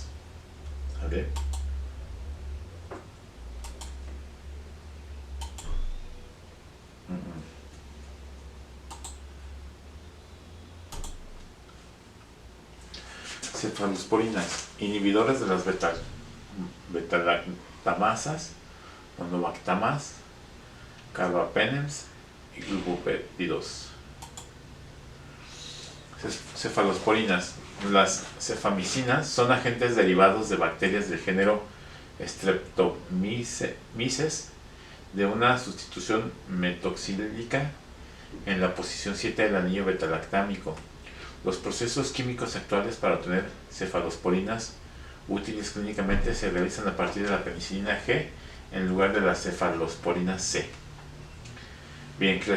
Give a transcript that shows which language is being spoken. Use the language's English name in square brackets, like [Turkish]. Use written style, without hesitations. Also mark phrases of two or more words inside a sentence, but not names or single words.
[Spanish] A ver. Cefalosporinas, inhibidores de las beta-lactamasas, monovactamas, carbapenems y glupéptidos. Cefalosporinas. Las cefamicinas son agentes derivados de bacterias del género Streptomyces de una sustitución metoxílica en la posición 7 del anillo beta-lactámico. Los procesos químicos actuales para obtener cefalosporinas útiles clínicamente se realizan a partir de la penicilina G en lugar de la cefalosporina C.